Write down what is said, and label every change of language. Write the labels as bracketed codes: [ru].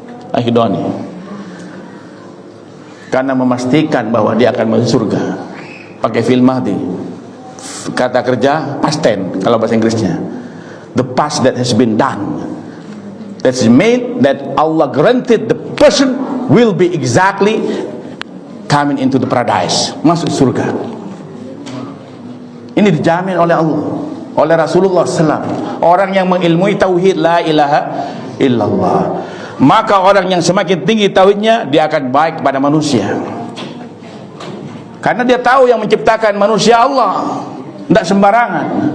[id] Akhidoni, karena memastikan bahwa dia akan masuk surga. Pakai fi'il madhi, kata kerja past tense kalau bahasa Inggrisnya, [en] the past that has been done, that's mean that Allah granted the person will be exactly coming into the paradise, [id] masuk surga. Ini dijamin oleh Allah, oleh Rasulullah SAW. Orang yang mengilmui tauhid [ar] la ilaha illallah, [id] maka orang yang semakin tinggi tauhidnya, dia akan baik kepada manusia, karena dia tahu yang menciptakan manusia Allah, tidak sembarangan.